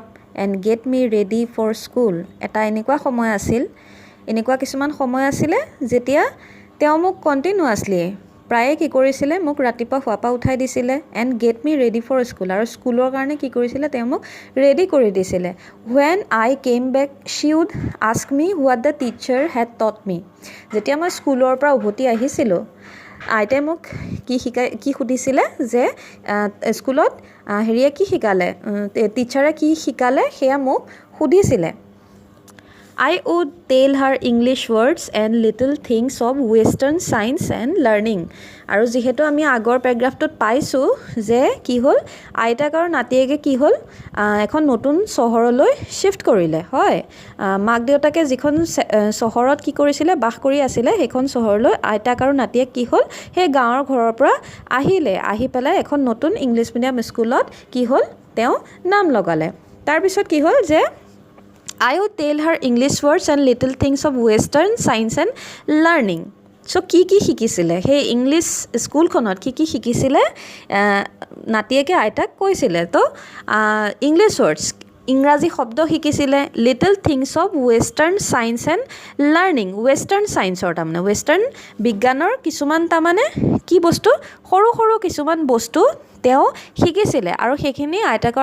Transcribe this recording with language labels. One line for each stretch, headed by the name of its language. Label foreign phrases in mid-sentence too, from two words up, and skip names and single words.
English: and get me ready for school
Assamese: এটা এনেকুৱা সময় আছিল এনেকুৱা কিছুমান সময় আছিলে যেতিয়া তেওঁ মোক কণ্টিনিউৱাছলি প্ৰায়ে কি কৰিছিলে মোক ৰাতিপুৱা শুৱাৰ পৰা উঠাই দিছিলে
English: and get me ready for school
Assamese: আৰু স্কুলৰ কাৰণে কি কৰিছিলে তেওঁ মোক ৰেডি কৰি দিছিলে
English: when I came back she would ask me what the teacher had taught me
Assamese: যেতিয়া মই স্কুলৰ পৰা উভতি আহিছিলোঁ আইতাই মোক কি সুধিছিলে যে স্কুলত হেৰিয়ে কি শিকালে টিচাৰে কি শিকালে সেয়া মোক সুধিছিলে
English: I would tell her English words and little things of Western science and learning.
Assamese: আৰু যিহেতু আমি আগৰ পেৰাগ্ৰাফটোত পাইছোঁ যে কি হ'ল আইতাক আৰু নাতিয়েকে কি হ'ল এখন নতুন চহৰলৈ শ্বিফ্ট কৰিলে হয় মাক দেউতাকে যিখন চহৰত কি কৰিছিলে বাস কৰি আছিলে সেইখন চহৰলৈ আইতাক আৰু নাতিয়েক কি হ'ল সেই গাঁৱৰ ঘৰৰ পৰা আহি পেলাই এখন নতুন
English: English medium
Assamese: স্কুলত কি হ'ল তেওঁ নাম লগালে তাৰপিছত কি হ'ল যে
English: I would tell her English words and little things of Western science and learning.
Assamese: So কি শিকিছিলে সেই ইংলিছ স্কুলখনত কি শিকিছিলে নাতিয়েকে আইতাক কৈছিলে তো
English: English words
Assamese: ইংৰাজী শব্দ শিকিছিলে
English: little things of Western science and learning Western scienceৰ
Assamese: তাৰমানে ৱেষ্টাৰ্ণ বিজ্ঞানৰ কিছুমান তাৰমানে কি বস্তু সৰু সৰু কিছুমান বস্তু তেওঁ শিকিছিলে আৰু সেইখিনি আইতাকৰ